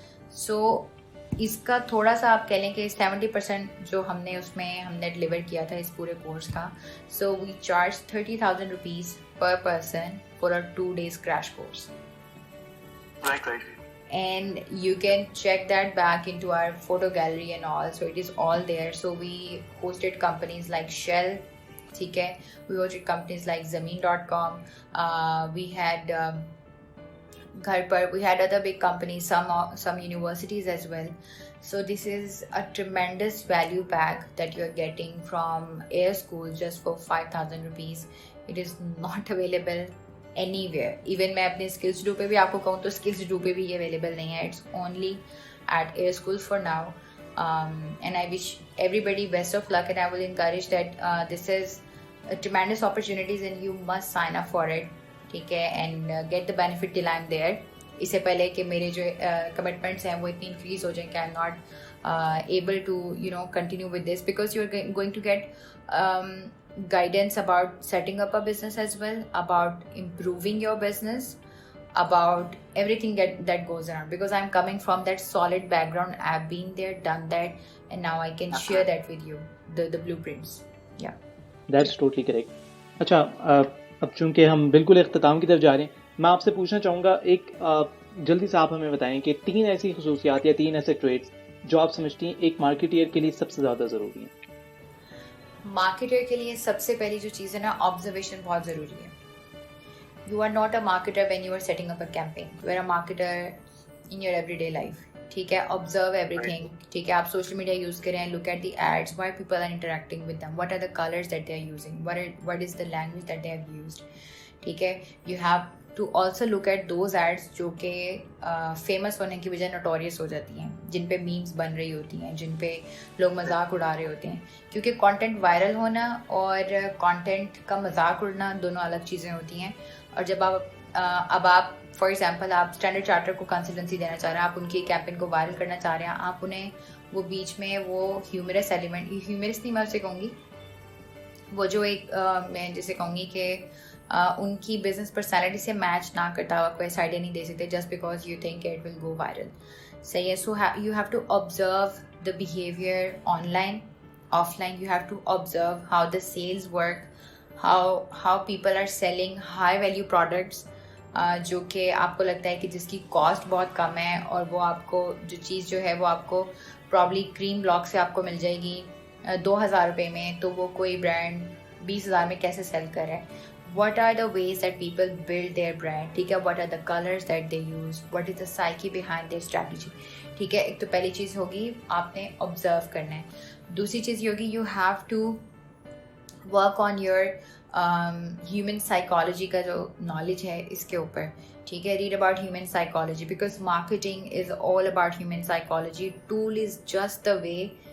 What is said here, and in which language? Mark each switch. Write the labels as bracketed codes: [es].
[ur] سو اس کا تھوڑا سا آپ کہہ لیں کہ 70% جو ہم نے اس میں ہم نے ڈلیور کیا تھا اس پورے کورس کا. [en] So we charge 30,000 rupees per person for a 2 days crash course. Right. And you can check that back into our photo gallery and all, so it is all there. So we hosted companies like Shell, [ur] theek hai, [en] we hosted companies like Zameen.com, we had Ghar Par, we had other big companies, some universities as well. So this is a tremendous value pack that you are getting from Air School just for 5,000 rupees. It is not available anywhere. [ur] Even میں اپنے skills do پہ بھی آپ کو کہوں تو skills do پہ بھی یہ اویلیبل نہیں ہے. [en] it's only at air school for now, and I wish everybody best of luck, and I will encourage that this is tremendous opportunities and you must sign up for it, [ur] ٹھیک ہے, [en] And get the benefit till I am there. [ur] اس سے پہلے کہ میرے جو commitments ہیں وہ اتنی انکریز ہو جائیں کہ [en] I am not able to continue with this, because you are going to get guidance about setting up a business as well, about improving your business, about everything that goes around, because I'm coming from that solid background. I've been there, done that, and now I can share that with you, the blueprints. Yeah, that's totally correct. [ur] اچھا, اب چونکہ ہم بالکل اختتام کی طرف جا رہے ہیں, میں آپ سے پوچھنا چاہوں گا ایک جلدی سے آپ ہمیں بتائیں کہ 3 ایسی خصوصیات یا 3 ایسے ٹریڈس جو آپ سمجھتی ہیں ایک مارکیٹر کے لیے سب سے زیادہ ضروری ہیں. مارکیٹر کے لیے سب سے پہلی جو چیز ہے نا, آبزرویشن بہت ضروری ہے. [en] you are not a marketer when you are setting up a campaign, you are a marketer in your everyday life, [ur] ٹھیک ہے. [en] observe everything, [ur] ٹھیک ہے. آپ سوشل میڈیا یوز کریں, [en] Look at the ads, why people are interacting with them, what are the colours that they are using, what is the language that they have used, ٹھیک ہے. You have to also look at those ads [ur] جو کہ famous ہونے کی وجہ notorious ہو جاتی ہیں, جن پہ میمز بن رہی ہوتی ہیں, جن پہ لوگ مذاق اڑا رہے ہوتے ہیں. کیونکہ کانٹینٹ وائرل ہونا اور کانٹینٹ کا مذاق اڑنا دونوں الگ چیزیں ہوتی ہیں. اور جب آپ [en] for example [ur] آپ اسٹینڈرڈ چارٹر کو کنسلٹنسی دینا چاہ رہے ہیں, آپ ان کی کیمپین کو وائرل کرنا چاہ رہے ہیں, آپ انہیں وہ بیچ میں وہ ہیومرس ایلیمنٹ, ہیومرس نہیں میں اسے کہوں گی, وہ جو ایک میں جسے کہوں گی کہ ان کی بزنس پرسنالٹی سے میچ نہ کرتا ہوا کوئی آئیڈیا نہیں دے سکتے, [en] Just because you think it will go viral. [ur] صحیح ہے. [en] So you have to observe the behaviour online, offline. You have to observe how the sales work, how people are selling high value products, [ur] جو کہ آپ کو لگتا ہے کہ جس کی کاسٹ بہت کم ہے, اور وہ آپ کو جو چیز جو ہے وہ آپ کو پرابلی کریم بلاک سے آپ کو مل جائے گی 2,000 روپے میں, تو وہ کوئی برانڈ 20,000 میں کیسے سیل کر رہا ہے. [en] What are the ways that people build their brand, [ur] ٹھیک ہے. [en] What are the colors that they use, what is the psyche behind their strategy, ٹھیک ہے. [ur] ایک تو پہلی چیز ہوگی آپ نے آبزرو کرنا ہے. دوسری چیز یہ ہوگی [en] you have to work on your human psychology [ur] کا جو نالج ہے اس کے اوپر, ٹھیک ہے. [en] Read about human psychology, because marketing is all about human psychology. Tool is just the way